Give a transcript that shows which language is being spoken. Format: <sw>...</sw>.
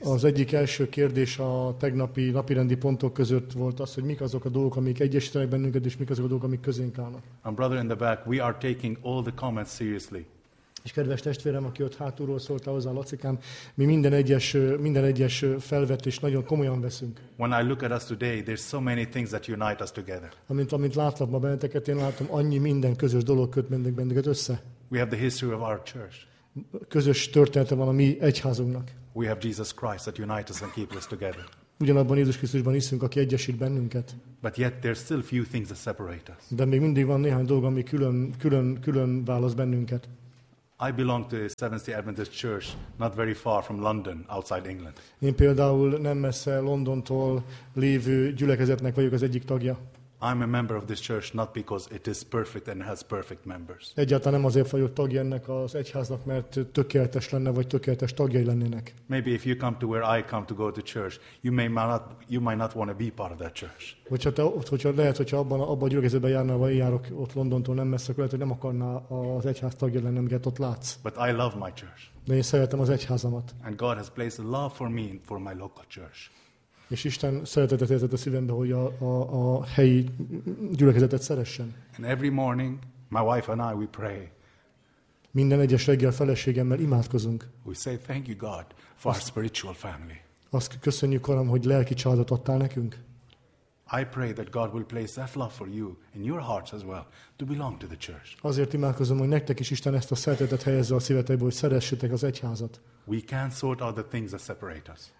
<hu>Az egyik első kérdés a tegnapi napirendi pontok között volt az, hogy mik azok a dolgok, amik egyesítenek bennünket, és mik azok a dolgok, amik közénk állnak.</hu> <en>And brother in the back, we are taking all the comments seriously.</en> <hu>És kedves testvérem, aki ott hátulról szólt hozzá, Lacikám, mi minden egyes felvetést nagyon komolyan veszünk.</hu> <en>When I look at us today, there's so many things that unite us together.</en> <hu>Amint látlak ma benneteket, én látom, annyi minden közös dolog köt bennünket össze.</hu> <en>We have the history of our church.</en> <hu>közös története van a mi egyházunknak.</hu> <en>We have Jesus Christ that unites and keeps us together.</en> <hu>Ugyanabban Jézus Krisztusban hiszünk, aki egyesít bennünket.</hu> <en>But yet there's still few things that separate us.</en> <hu>De még mindig van néhány dolog, ami külön válasz bennünket.</hu> <en>I belong to a Seventh-day Adventist Church, not very far from London, outside England.</en> <hu>Én például nem messze Londontól lévő gyülekezetnek vagyok az egyik tagja.</hu> <en>I'm a member of this church not because it is perfect and has perfect members.</en> <hu>Egyáltalán nem azért vagyok tagja ennek az egyháznak, mert tökéletes lenne vagy tökéletes tagjai lennének.</hu> <en>Maybe if you come to where I come to go to church, you might not want to be part of that church.</en> <hu>Hogyha abban a gyülekezetben járnál, vagy járok ott Londontól nem messze, lehet, hogy nem akarná az egyház tagja lenni, amiket ott látsz.</hu> <en>But I love my church.</en> <hu>De én szeretem az egyházamat.</hu> <en>And God has placed a love for me and for my local church.</en> <hu>És Isten szeretetet érzett a szívembe, hogy a helyi gyülekezetet szeressen.</hu> <en>And every morning, my wife and I, we pray.</en> <hu>Minden egyes reggel feleségemmel imádkozunk.</hu> <en>We say thank you God for our spiritual family.</en> <hu>Azt köszönjük, Uram, hogy lelki családot adtál nekünk.</hu> <en>I pray that God will place that love for you in your hearts as well to belong to the church.</en> <hu>Azért imádkozom, hogy nektek is Isten ezt a szeretetet helyezze a szívetekbe, hogy szeressétek az egyházat.</hu> <en>We can't sort out the things that separate us.</en>